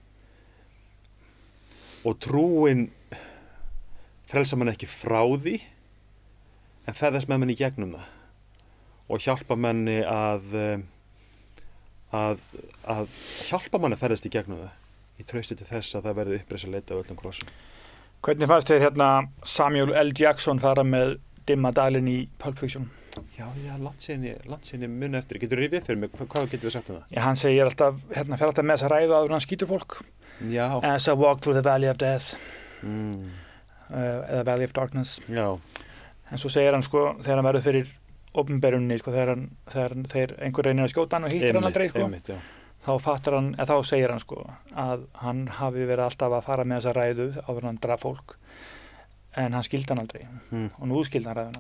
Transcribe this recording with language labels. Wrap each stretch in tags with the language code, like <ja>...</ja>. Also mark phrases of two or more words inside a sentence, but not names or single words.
<is>og trúin frelsar mann ekki frá því en ferðast með mann í gegnum það og hjálpa manni að hjálpa mann að ferðast í gegnum það í trausti til þess að það verði uppreisa leita á öllum krossum. Hvernig fannst þér hérna Samuel L. Jackson fara með dimma dalinn í Pulp Fiction? Já, landsinni muni eftir. Getur þú rifið upp fyrir mig? Hvað getur við sagt um það? Já, hann segir alltaf, hérna fer alltaf með þessa ræðu áður en hann skýtur fólk. Já.</is> <en>As I walk through the valley of death.</en> <is>Eða</is> <en>valley of darkness.</en> <is>Já. En svo segir hann sko, þegar hann verður fyrir opinberunni, sko, þegar einhver reynir að skjóta hann og hittir hann aldrei, sko. Einmitt, já. Þá segir hann sko að hann hafi verið alltaf að fara með þessa ræðu áður en hann draf fólk. En hann skildi hann aldrei. Og nú skildi hann ræðuna.</is>